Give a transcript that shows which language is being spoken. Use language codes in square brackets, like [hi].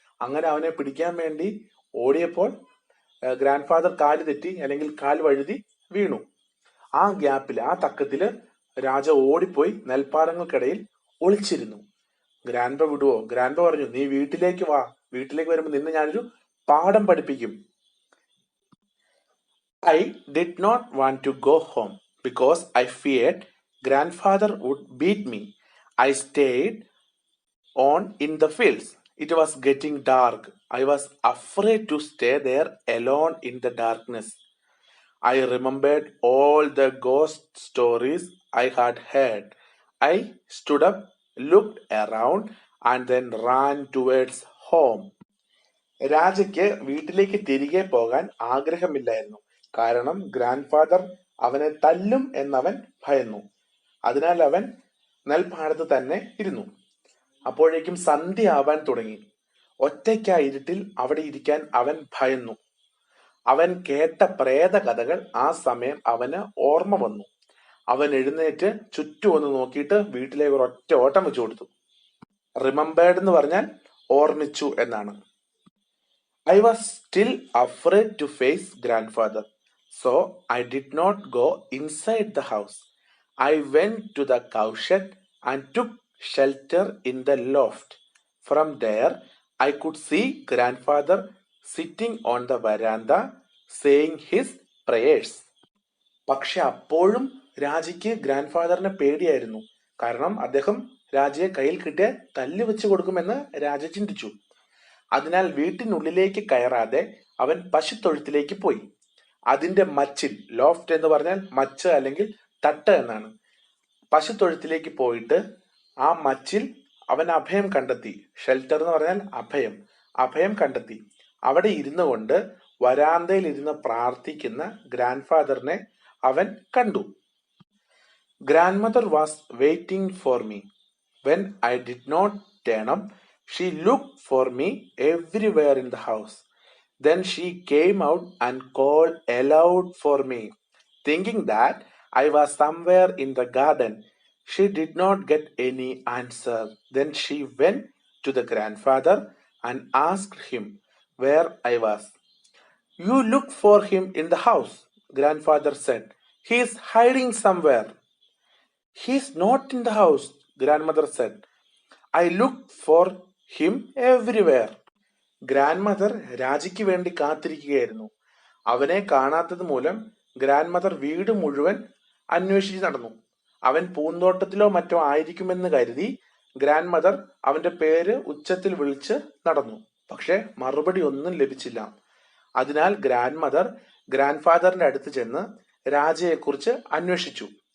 [ml] അങ്ങനെ അവനെ പിടിക്കാൻ വേണ്ടി ഓടിയപ്പോൾ ഗ്രാൻഡ് ഫാദർ കാല് തെറ്റി അല്ലെങ്കിൽ കാൽ വഴുതി വീണു. ആ ഗ്യാപ്പിൽ, ആ തക്കത്തില് രാജ ഓടിപ്പോയി നെൽപ്പാടങ്ങൾക്കിടയിൽ ഒളിച്ചിരുന്നു. ഗ്രാൻഡ് വിടുവോ? ഗ്രാൻഡ് പറഞ്ഞു, നീ വീട്ടിലേക്ക് വാ, വീട്ടിലേക്ക് വരുമ്പോൾ നിന്നെ ഞാനൊരു പാഠം പഠിപ്പിക്കും. [en] I did not want to go home because I feared grandfather would beat me. I stayed on in the fields. It was getting dark. I was afraid to stay there alone in the darkness. I remembered all the ghost stories I had heard. I stood up, looked around, and then ran towards home. [ml] രാജയ്ക്ക് വീട്ടിലേക്ക് തിരികെ പോകാൻ ആഗ്രഹമില്ലായിരുന്നു. കാരണം grand father അവനെ തല്ലും എന്നവൻ ഭയന്നു. അതിനാൽ അവൻ നെൽപ്പാടത്ത് തന്നെ ഇരുന്നു. അപ്പോഴേക്കും സന്ധ്യ ആവാൻ തുടങ്ങി. ഒറ്റയ്ക്കാ ഇരുട്ടിൽ അവിടെ ഇരിക്കാൻ അവൻ ഭയന്നു. അവൻ കേട്ട പ്രേത കഥകൾ ആ സമയം അവന് ഓർമ്മ വന്നു. അവൻ എഴുന്നേറ്റ് ചുറ്റും ഒന്ന് നോക്കിയിട്ട് വീട്ടിലേക്ക് ഒരൊറ്റ ഓട്ടം വെച്ചു കൊടുത്തു. റിമെമ്പേർഡ് എന്ന് പറഞ്ഞാൽ ഓർമ്മിച്ചു എന്നാണ്. [en] I was still afraid to face grandfather, so I did not go inside the house. I went to the cowshed and took shelter in the loft. From there, I could see grandfather sitting on the veranda saying his prayers. [ml] പക്ഷെ അപ്പോഴും രാജയ്ക്ക് grand ഫാദറിനെ പേടിയായിരുന്നു. കാരണം അദ്ദേഹം രാജയെ കയ്യിൽ കിട്ടിയ തല്ല് വെച്ച് കൊടുക്കുമെന്ന് രാജ ചിന്തിച്ചു. അതിനാൽ വീട്ടിനുള്ളിലേക്ക് കയറാതെ അവൻ പശുത്തൊഴുത്തിലേക്ക് പോയി. അതിന്റെ മച്ചിൽ, ലോഫ്റ്റ് എന്ന് പറഞ്ഞാൽ മച്ച് അല്ലെങ്കിൽ തട്ട് എന്നാണ്, പശുത്തൊഴുത്തിലേക്ക് പോയിട്ട് ആ മച്ചിൽ അവൻ അഭയം കണ്ടെത്തി. ഷെൽട്ടർ എന്ന് പറഞ്ഞാൽ അഭയം, അഭയം കണ്ടെത്തി. അവിടെ ഇരുന്നു കൊണ്ട് വരാന്തയിൽ ഇരുന്ന് പ്രാർത്ഥിക്കുന്ന ഗ്രാൻഡ് ഫാദറിനെ അവൻ കണ്ടു. [en] Grandmother was waiting for me. When I did not turn up, she looked for me everywhere in the house. Then she came out and called aloud for me, thinking that I was somewhere in the garden. She did not get any answer. Then she went to the grandfather and asked him where I was. You look for him in the house, grandfather said. He is hiding somewhere. He is not in the house, grandmother said. I looked for him everywhere. [ml] Grand രാജയ്ക്ക് വേണ്ടി കാത്തിരിക്കുകയായിരുന്നു. അവനെ കാണാത്തത് മൂലം grand mother വീട് മുഴുവൻ അന്വേഷിച്ച് നടന്നു. അവൻ പൂന്തോട്ടത്തിലോ മറ്റോ ആയിരിക്കുമെന്ന് കരുതി ഗ്രാൻഡ് മദർ അവന്റെ പേര് ഉച്ചത്തിൽ വിളിച്ച് നടന്നു. പക്ഷെ മറുപടി ഒന്നും ലഭിച്ചില്ല. അതിനാൽ ഗ്രാൻഡ് മദർ ഗ്രാൻഡ് ഫാദറിന്റെ അടുത്ത് ചെന്ന് രാജയെക്കുറിച്ച് അന്വേഷിച്ചു.